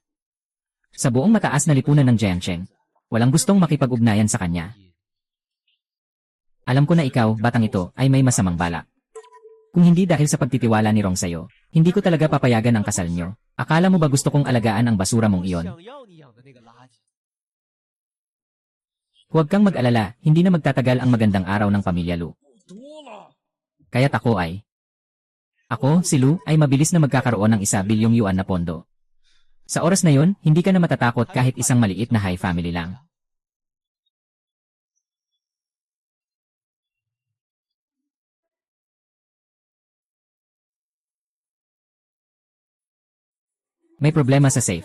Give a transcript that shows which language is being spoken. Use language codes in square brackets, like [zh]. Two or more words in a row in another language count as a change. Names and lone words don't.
[tl] Sa buong mataas na lipunan ng Jiangcheng, walang gustong makipag-ugnayan sa kanya. Alam ko na ikaw, batang ito, ay may masamang balak. Kung hindi dahil sa pagtitiwala ni Rong sa'yo, hindi ko talaga papayagan ang kasal niyo. Akala mo ba gusto kong alagaan ang basura mong iyon? [zh] 想要你养的那个垃圾。 [tl] Huwag kang mag-alala, hindi na magtatagal ang magandang araw ng pamilya Lu. [zh] 多了。 [tl] Kaya't ako ay... Ako, si Lu, ay mabilis na magkakaroon ng 1 bilyong yuan na pondo. Sa oras na yon, hindi ka na matatakot kahit isang maliit na [en] high family [tl] lang. May problema sa safe.